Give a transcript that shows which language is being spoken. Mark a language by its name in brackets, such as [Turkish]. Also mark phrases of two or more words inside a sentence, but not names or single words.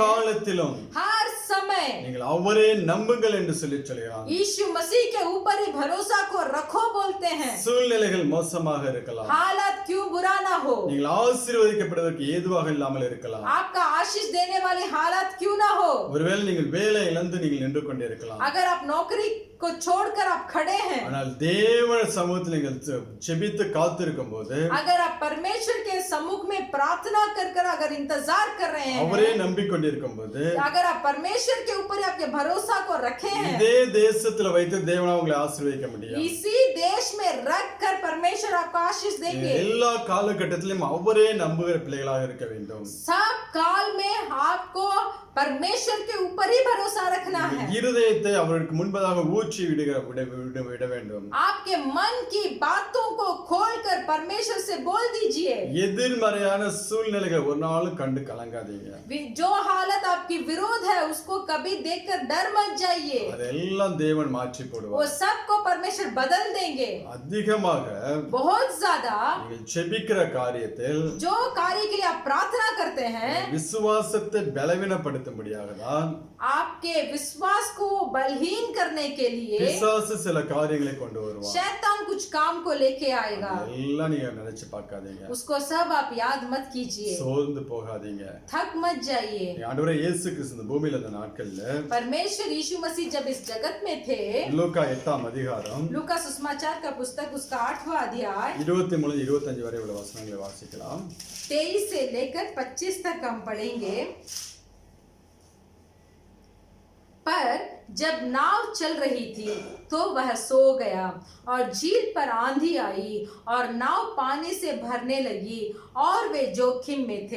[Tamil] எக்காலத்திலும் [Hindi] हर समय [Tamil] நீங்கள் அவரே நம்புங்கள் என்று சொல்லி சொல்கிறான். [Hindi] यीशु मसीह के ऊपर ही भरोसा को रखो बोलते हैं। [Tamil] சூழ்நிலைகள் மோசமாக இருக்கலாம், [Hindi] हालत क्यों बुरा ना हो, [Tamil] நீங்கள் ஆசீர்வதிக்கப்படுவதற்கு ஏதுவாக இல்லாமல் இருக்கலாம். [Hindi] आपका आशीष देने वाली हालत क्यों ना हो, [Tamil] ஒருவேளை நீங்கள் வேலை இழந்து நீங்கள் நின்று கொண்டிருக்கலாம். [Hindi] अगर आप नौकरी को छोड़कर आप खड़े हैं, [Tamil] ஆனால் தேவ சமூகத்தில் நீங்கள் ஜெபித்து காத்திருக்கும் போது, [Hindi] अगर आप परमेश्वर के सम्मुख में प्रार्थना कर अगर इंतजार कर रहे हैं, [Tamil] அவரே நம்பிக்கொண்டிருக்கும் போது, [Hindi] अगर आप परमेश्वर के ऊपर आपके भरोसा को रखे हैं, [Tamil] இதே தேசத்துல வைத்து தேவனா உங்களை ஆசீர்வதிக்க முடியும். [Hindi] इसी देश में रख कर परमेश्वर आपको आशीष देंगे। [Tamil] எல்லா காலகட்டத்திலும் அவரே நம்புகிற பிள்ளைகளாக இருக்க வேண்டும். [Hindi] सब काल में आपको परमेश्वर के ऊपर ही भरोसा रखना है। [Tamil] இருதயத்தை அவருக்கு முன்பதாக ஊற்றி விட வேண்டும். [Hindi] आपके मन की बातों को खोलकर परमेश्वर से बोल दीजिए। [Tamil] எதிர்மறையான சூழ்நிலைகள் ஒரு நாளும் கண்டு கலங்காதீங்க. [Hindi] जो हालत आपकी विरोध है उसको कभी देखकर डर मत जाइए, [Tamil] அதெல்லாம் தேவன் மாற்றி [Hindi] वो [Tamil] போடுவார். [Hindi] सबको परमेश्वर बदल देंगे. [Tamil] அதிகமாக [Hindi] बहुत ज्यादा [Tamil] நீங்கள் செபிக்கிற காரியத்தில் [Hindi] जो कार्य के लिए आप प्रार्थना करते हैं, [Tamil] விசுவாசத்தை பலவீனப்படுத்தும்படியாக தான் [Hindi] आपके विश्वास को बलहीन करने के लिए [Tamil] பிசாசு சில காரியங்களை கொண்டு வருவான். [Hindi] शैतान कुछ काम को लेके आएगा. [Tamil] எல்லாம் நீங்க நினைச்சு பார்க்காதீங்க. [Hindi] उसको सब आप याद मत कीजिए, [Tamil] சோர்ந்து போகாதீங்க. [Hindi] थक मत जाइए. [Tamil] ஆண்டவரே இயேசு கிறிஸ்து இந்த பூமியில இருந்த நாட்கள்ல [Hindi] परमेश्वर यीशु मसीह जब इस जगत में थे, [Tamil] லூக்கா 8ஆம் அதிகாரம் [Hindi] लूका सुसमाचार का पुस्तक उसका 8वां अध्याय [Tamil] 23 25 வரை உள்ள வசனங்களை வாசிக்கலாம். [Hindi] 23 से लेकर 25 तक हम पढ़ेंगे. पर जब नाव चल रही थी तो वह सो गया और झील पर आंधी आई और नाव पानी से भरने लगी और वे जोखिम में थे.